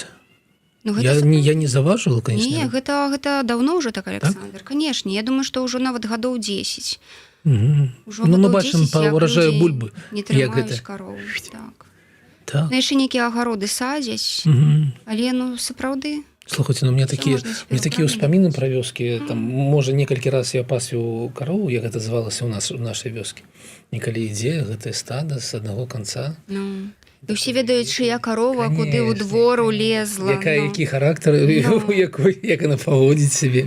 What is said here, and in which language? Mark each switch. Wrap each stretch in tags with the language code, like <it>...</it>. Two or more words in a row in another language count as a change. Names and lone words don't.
<ru>Я не заважила, конечно.</ru> <be>Не, гэта давно ўжо так, Александр. Конечно, я думаю, што ўжо нават гадоў 10. Ну, мы бачым па ўражаю бульбы. Не трымаюць кароў. Так. Яшчэ нейкія агароды садзяць, але, сапраўды...</be> <ru>Слухайте, у меня такие успомины про вёскі.</ru> <be>Там, можа, некалькі раз я пасвіў карову, як гэта звалася у нас у нашай вёскі. Некалі ідзе гэтае стада з аднаго канца. І ўсе ведаюць, чыя карова, куды ў двор улезла. Які характар, як яна паводзіць сябе.</be>